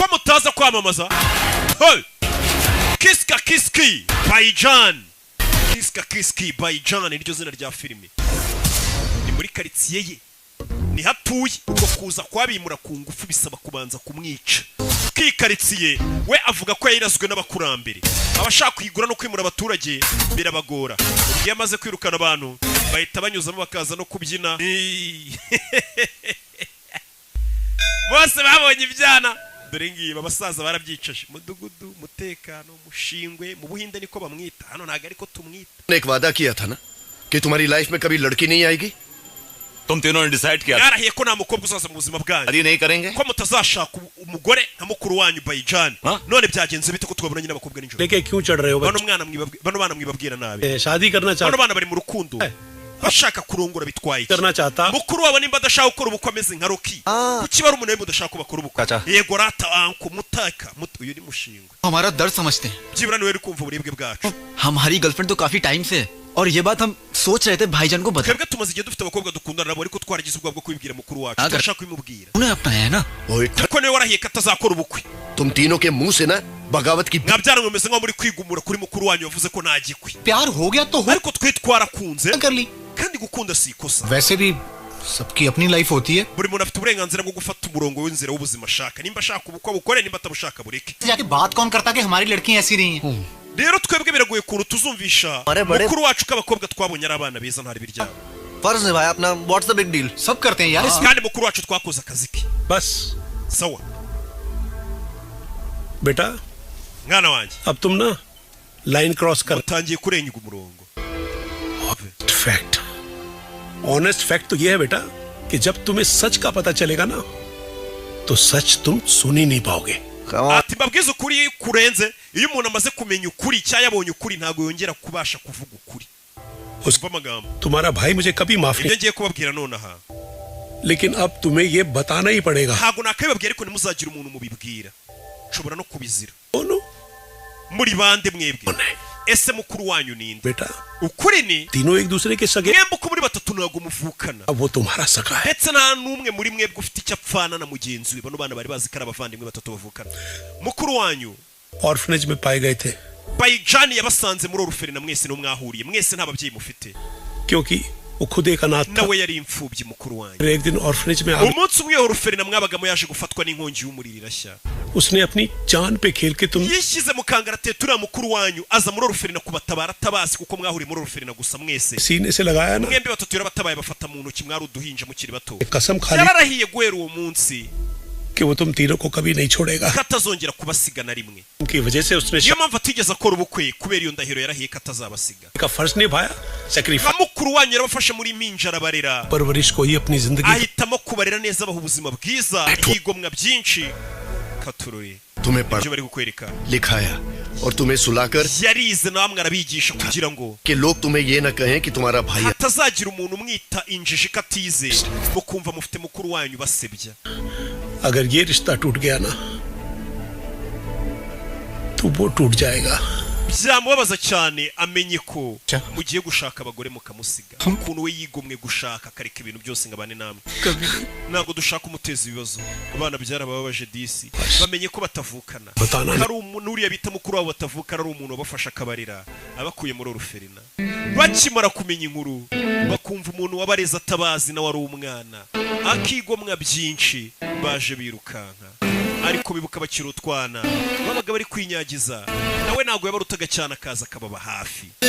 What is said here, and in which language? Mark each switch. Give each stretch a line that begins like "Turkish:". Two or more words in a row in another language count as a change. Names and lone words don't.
Kinyarwanda: mutaza kwamamaza hey Kiski Bayijan Kiski Bayijan niryo zina rya filime muri karitsiye ye ni hatuye ubwo kuza kwabimura ku ngufu bisaba kubanza kumwica kikaritsiye we avuga ko yayirazwe n'abakurambere abashaka kuyigura no kwimura abaturage birabagora ugiye amaze kwirukana abantu bahita banyuzamo bakaza no kubyina bose babonye ibyana dore ngiye abasaza barabyicaje mudugudu mutekano mushingwe mu buhinde niko bamwita hano naga ariko tumwita
Hindi: एक वादा किया था ना कि तुम्हारी लाइफ में कभी लड़की नहीं आएगी तुम तीनों ने डिसाइड किया
Kinyarwanda: yarahiye ko nta mukobwa uzaza mu buzima bwanyu
Hindi: अरे नहीं करेंगे
Kinyarwanda: ko mutazashaka umugore nka mukuru wanyu Bayijan none byagenze bite ko twabona nyine abakobwa n'injoro
Hindi: लेके क्यों चढ़ रहे हो
Kinyarwanda: bano bana mwibabwira nabi
Hindi: शादी करना
Kinyarwanda: bano bana bari mu rukundo ashaka kurongora bitwaye
Hindi: करना चाहता
Kinyarwanda: mukuru wabo nimba adashaka gukora ubukwe ameze nka Rocky kuki bari umuntu mudashaka kubakora ubukwe yego rata anko mutaka uyu ni mushingwe
Hindi: हमारा दर्द समझते हैं
Kinyarwanda: byibura niwe uri kumva uburibwe bwacu
Hindi: हमारी गर्लफ्रेंड तो काफी टाइम से है और ये बात हम सोच रहे थे भाईजान को बता
Kinyarwanda: twebwe tumaze igihe dufite abakobwa dukundana nabo ariko twaragize ubwoba bwo kubibwira mukuru wacu turashaka kubimubwira
Hindi: उन्हें अपनाया है ना
Kinyarwanda: kuko niwe warahiye ko atazakora ubukwe
Hindi: तुम तीनों के मुंह से ना बगावत की
Kinyarwanda: mwabyara mwemeze nko muri kwigumura kuri mukuru wanyu wavuze ko nta gikwi
Hindi: प्यार हो गया तो हो
Kinyarwanda: ariko twe twarakunze
Hindi: कर ली
Kinyarwanda: kandi gukunda si ikosa
Hindi: वैसे भी सबकी अपनी लाइफ होती है
Kinyarwanda: buri muntu afite uburenganzira bwo gufata umurongo w'inzira w'ubuzima ashaka nimba ashaka ubukwe bukore nimba atabushaka bureke
Hindi: जाके बात कौन करता कि हमारी लड़कियां ऐसी नहीं हैं
Kinyarwanda: rero twebwe biragoye kuntu tuzumvisha mukuru wacu ko abakobwa twabonye ari abana beza ntari biryabo
Hindi: फर्ज है भाई अपना
English: what's the big deal
Hindi: सब करते हैं यार
Kinyarwanda: kandi mukuru wacu twakoze akazi ke
Hindi: बस
Kinyarwanda: sawa
Hindi: बेटा
Kinyarwanda: mwana wanjye
Hindi: अब तुम ना
English: line cross
Hindi: कर
Kinyarwanda: utangiye kurenga umurongo
English: fact honest fact
Hindi: तो ये है बेटा कि जब तुम्हें सच का पता चलेगा ना तो सच तुम सुन ही नहीं पाओगे
Kinyarwanda: ati mbabwiza ukuri kurenze iyo umuntu amaze kumenya ukuri cyangwa yabonye ukuri ntabwo yongera kubasha kuvuga ukuri
Hindi: उसको
Kinyarwanda: amagambo
Hindi: तुम्हारा भाई मुझे कभी माफ
Kinyarwanda: ibyo
Hindi: नहीं
Kinyarwanda: ngiye kubabwira nonaha
Hindi: लेकिन अब तुम्हें ये बताना ही पड़ेगा
Kinyarwanda: ntabwo nakabibabwira ariko ntimuzagira umuntu mubibwira nshobora no kubizira
Hindi: बोलो
Kinyarwanda: muri bande mwebwe ese mukuru wanyu ninde
Hindi: बेटा
Kinyarwanda: ukuri ni
Hindi: तीनों एक दूसरे के सगे
Kinyarwanda: mwembe uko muri batatu ntabwo muvukana
Hindi: अब वो तुम्हारा सगा है
Kinyarwanda: ndetse nta n'umwe muri mwebwe ufite icyo apfana na mugenzi we bano bana bari bazi ko ari abavandimwe batatu bavukana mukuru wanyu
Hindi: ऑर्फनेज में पाए गए थे
Kinyarwanda: bayijani yabasanze muri oruferina mwese n'umwahuriye mwese nta babyeyi mufite
Hindi: क्योंकि वो खुद एक अनाथ था
Kinyarwanda: nawe yari imfubyi mukuru wanyu
Hindi: एक दिन ऑर्फनेज में
Kinyarwanda: umunsi umwe oruferina mwabagamo yaje gufatwa n'inkongi y'umuriro irashya
Hindi: उसने अपनी जान पे खेल के तुम
Kinyarwanda: yishyize mu kangaratete uriya mukuru wanyu aza muri oruferina kubatabara atabazi kuko mwahuriye muri oruferina gusa mwese
Hindi: सीने से लगाया ना
Kinyarwanda: mwembi batatu yarabatabaye bafata mu ntoki mwari uduhinja mukiri bato
Hindi: कसम खा ली
Kinyarwanda: yararahiye guhera uwo munsi
Hindi: कि वो तुम तीनों को कभी नहीं छोड़ेगा
Kinyarwanda: ko atazongera kubasiga na rimwe
Hindi: उनकी वजह से उसने
Kinyarwanda: niyo mpamvu atigeze akora ubukwe kubera iyo ndahiro yarahiye ko atazabasiga
Hindi: का फर्ज निभाया
Kinyarwanda: na mukuru wanyu yarabafashe muri impinja arabarera
Hindi: परवरिश को ही अपनी जिंदगी
Kinyarwanda: ahitamo kubarera neza abaha ubuzima bwiza yigomwa byinshi katurore
Hindi: तुम्हें
Kinyarwanda: ibyo
Hindi: पढ़
Kinyarwanda: bari kukwereka
Hindi: लिखाया और तुम्हें सुलाकर
Kinyarwanda: yarize na bamwe arabigisha kugira ngo
Hindi: कि लोग तुम्हें ये न कहें कि तुम्हारा भाई है
Kinyarwanda: hatazagira umuntu umwita injiji ko atize mukumva mufite mukuru wanyu basebya
Hindi: अगर ये रिश्ता टूट गया ना तो वो टूट जाएगा
Kinyarwanda: byamubabaza cyane amenye ko mugiye gushaka abagore mukamusiga ukuntu we yigomwe gushaka akareka ibintu byose ngo abane namwe ntabwo dushaka umuteza ibibazo abana byarabababaje disi bamenye ko batavukana hari umuntu uriya bita mukuru wabo batavukana ari umuntu wabafasha akabarira abakuye muri oruferina bakimara kumenya inkuru bakumva umuntu wabareze atabazi nawe ari umwana akigomwa byinshi baje birukanka ariko bibuka bakiri utwana babaga bari kwinyagiza nawe ntabwo yabarutaga cyane akaza akababa hafi